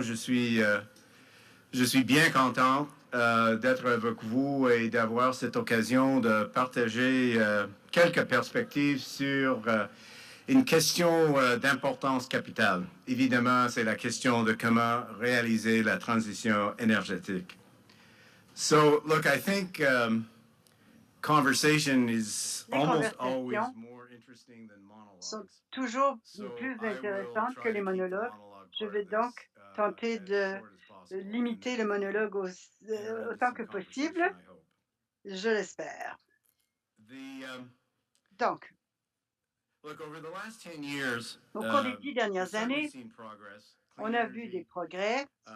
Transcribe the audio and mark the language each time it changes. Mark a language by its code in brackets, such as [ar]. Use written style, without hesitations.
[fr] Je suis bien content d'être avec vous et d'avoir cette occasion de partager quelques perspectives sur une question d'importance capitale. Évidemment, c'est la question de comment réaliser la transition énergétique. [en] So, look, I think conversation is almost always more interesting than monologues. [fr] Sont toujours plus intéressantes que les monologues. Je vais donc tenter de limiter le monologue autant que possible. Je l'espère. Donc, au cours des 10 dernières années, on a vu des progrès.